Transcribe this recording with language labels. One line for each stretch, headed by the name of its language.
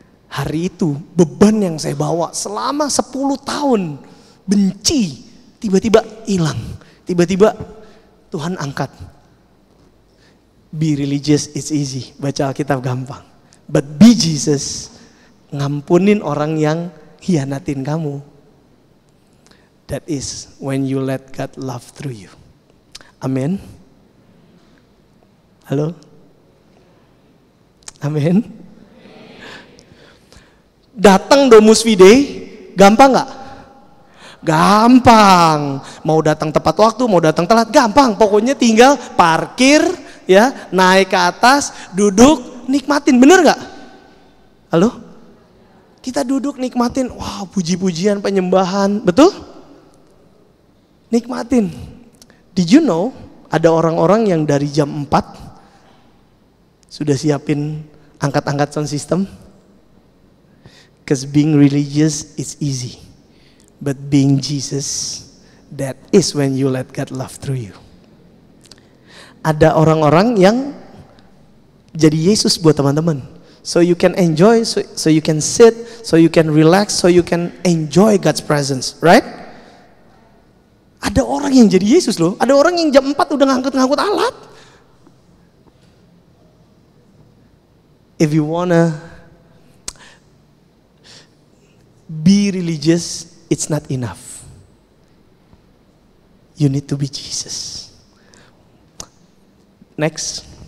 Indonesian: Hari itu beban yang saya bawa selama 10 tahun, benci, tiba-tiba hilang. Tiba-tiba Tuhan angkat.
English: Be religious it's easy,
Indonesian: baca Alkitab gampang.
English: But be Jesus,
Indonesian: ngampunin orang yang hianatin kamu.
English: That is when you let God love through you.
Indonesian: Amin. Halo? Amin. Datang Domus Fide, gampang gak? Gampang. Mau datang tepat waktu, mau datang telat, gampang. Pokoknya tinggal parkir, ya, naik ke atas, duduk, nikmatin. Bener gak? Halo? Kita duduk nikmatin, wow, puji-pujian, penyembahan, betul? Nikmatin.
English: Did you know
Indonesian: ada orang-orang yang dari jam 4 sudah siapin angkat-angkat sound system?
English: Because being religious is easy, but being Jesus, that is when you let God love through you.
Indonesian: Ada orang-orang yang jadi Yesus buat teman-teman,
English: so you can enjoy, so you can sit, so you can relax, so you can enjoy God's presence, right?
Indonesian: Ada orang yang jadi Yesus loh, ada orang yang jam 4 udah ngangkut-ngangkut alat.
English: If you wanna be religious, it's not enough. You need to be Jesus. Next.